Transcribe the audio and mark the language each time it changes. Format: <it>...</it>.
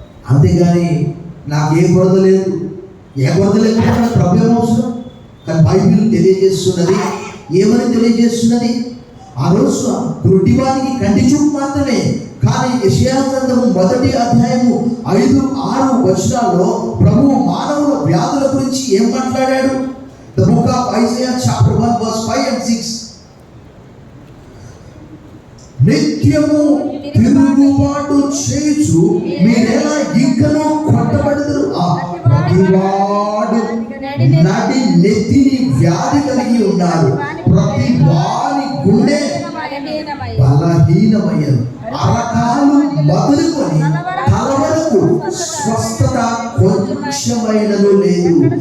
<te>అంతేగాని నాకు ఏ కొరత లేదు, ఏ కొరత లేకుండా ప్రభు ఏమవసరం. కానీ బైబిల్ తెలియజేస్తున్నది, ఏమని తెలియజేస్తున్నది? ఆ రోజు గుడ్డివానికి కంటి చూపు మాత్రమే. కానీ యెషయా గ్రంథము 1వ అధ్యాయము 5-6 వచనాల్లో ప్రభువు మానవుల వ్యాధుల గురించి ఏం మాట్లాడాడు?</te> <en>The book of Isaiah chapter 1 verse 5 and 6.</en> <te>నిత్యము తిరుగుబాటు చేయుచు మీరెలా ఇంకనూ కొట్టబడదురు. ప్రతివాడు నడి నెత్తిని వ్యాధి కలిగి ఉన్నారు, ప్రతి వారి గుండె బలహీనమయ్యను, అరకాలు మొదలుకొని తల వరకు స్వస్థత కొంచెమైనను లేదు.</te>